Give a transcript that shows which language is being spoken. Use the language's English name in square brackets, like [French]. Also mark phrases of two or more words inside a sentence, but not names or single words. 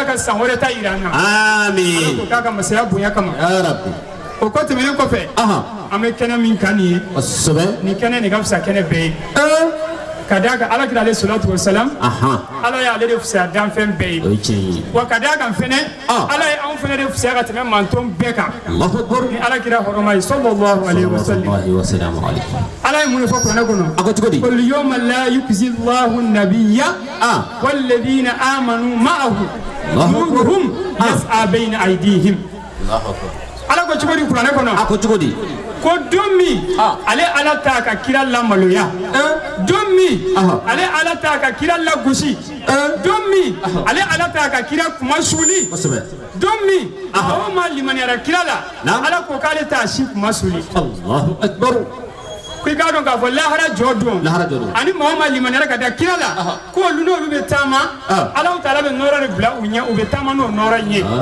[Bambara] ka san wɛrɛ ta yira an na amin ala ko k'a ka masaya bonya kama yarabi o ko tɛmɛnen kɔfɛ an bɛ kɛnɛ min kan nin ye nin kɛnɛ nin ka fisa kɛnɛ bɛɛ ye ka d'a kan alakira ale [Arabic] الصلاة والسلام [Bambara] ala y'ale de fisaya danfɛn bɛɛ ye wa ka d'a kan fɛnɛ ala ye anw fɛnɛ de fisaya ka tɛmɛ manton bɛɛ kan ni alakira hɔrɔma ye [Arabic] صلى الله عليه وسلم [Bambara] ala ye mun de fɔ kuranɛ kɔnɔ [Arabic] قل يوم لا يخزي الله النبي و الذين آمنوا معه نورهم يسعى بين أيديهم [Bambara] ala ko cogo di kuranɛ kɔnɔ a ko cogo di ko don min ale ala t'a ka kira lamaloya don min ale ala t'a ka kira lagosi don min ale ala t'a ka kira kuma suli don min aw ma limaniyara kira la ala ko k'ale t'a si kuma suli [Arabic] الله أكبر [Bambara] ko i k'a dɔn k'a fɔ lahara jɔ don ani maa o maa limaniyara ka da kira la ko olu n'olu bɛ taama ala ta'ala bɛ nɔɔrɔ de bila u ɲɛ u bɛ taama n'o nɔɔrɔ in ye